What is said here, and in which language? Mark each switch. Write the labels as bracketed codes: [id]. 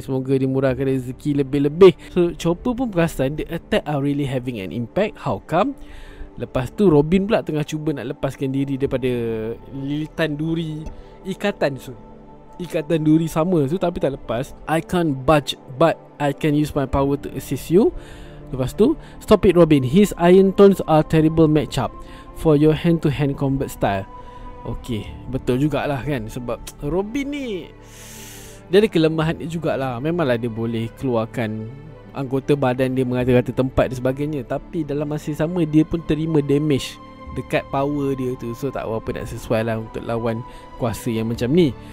[ms] Semoga dimurahkan rezeki lebih-lebih. [en] So chopper [ms] pun perasan [en] the attack are really having an impact. How come? [ms] Lepas tu Robin pula tengah cuba nak lepaskan diri daripada lilitan duri ikatan duri sama tu, tapi tak lepas. [en] I can't budge, but I can use my power to assist you. [ms] Lepas tu, [en] stop it Robin, his iron tones are terrible matchup. for your hand to hand combat style. [ms] Okay, betul jugalah kan. Sebab Robin ni dia ada kelemahan dia jugalah. Memanglah dia boleh keluarkan anggota badan dia mengata-ngata tempat dan sebagainya, tapi dalam masa sama dia pun terima damage dekat power dia tu. So tak apa nak sesuai lah untuk lawan kuasa yang macam ni.